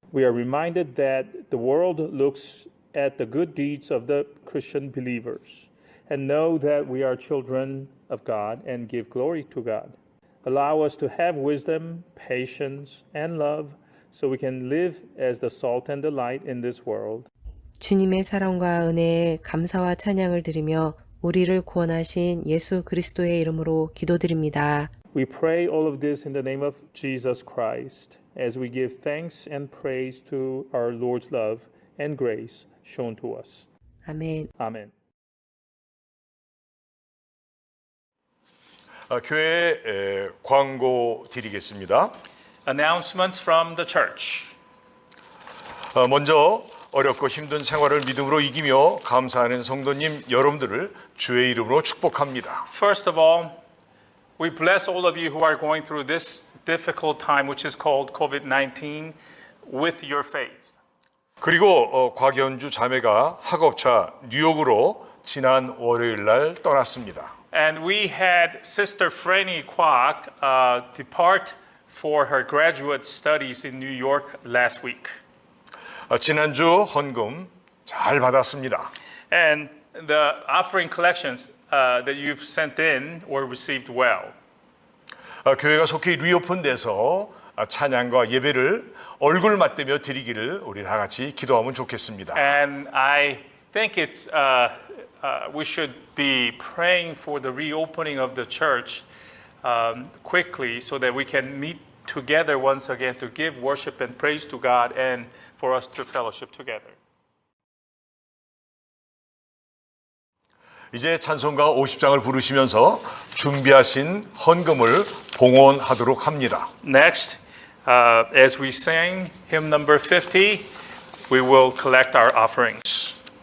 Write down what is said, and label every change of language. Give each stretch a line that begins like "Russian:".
English: We are reminded that the world looks at the good deeds of the Christian believers and know that we are children of God and give glory to God. Allow us to have wisdom, patience, and love so we can live as the salt and the light in this world.
Korean: 주님의 사랑과 은혜에 감사와 찬양을 드리며 우리를 구원하신 예수 그리스도의 이름으로 기도드립니다.
English: We pray all of this in the name of Jesus Christ as we give thanks and praise to our Lord's love and grace shown to us.
Korean: 아멘.
English: Amen.
Korean: 교회 광고 드리겠습니다.
English: Announcements from the church.
Korean: 먼저 어렵고 힘든 생활을 믿음으로 이기며 감사하는 성도님 여러분들을 주의 이름으로 축복합니다.
English: First of all, we bless all of you who are going through this difficult time, which is called COVID-19, with your faith.
Korean: 그리고 곽연주 자매가 학업차 뉴욕으로 지난 월요일 날 떠났습니다.
English: And we had Sister Franny Kwok depart for her graduate studies in New York last week.
Korean: 지난주 헌금 잘 받았습니다.
English: And the offering collections that you've sent in were received well.
Korean: 교회가 속히 리오픈돼서 찬양과 예배를 얼굴 맞대며 드리기를 우리 다 같이 기도하면 좋겠습니다.
English: And I think it's we should be praying for the reopening of the church quickly so that we can meet together once again to give worship and praise to God and for us to fellowship together.
Korean: 이제 찬송가 50장을 부르시면서 준비하신 헌금을 봉헌하도록 합니다.
English: Next, As we sing hymn number 50, we will collect our offerings.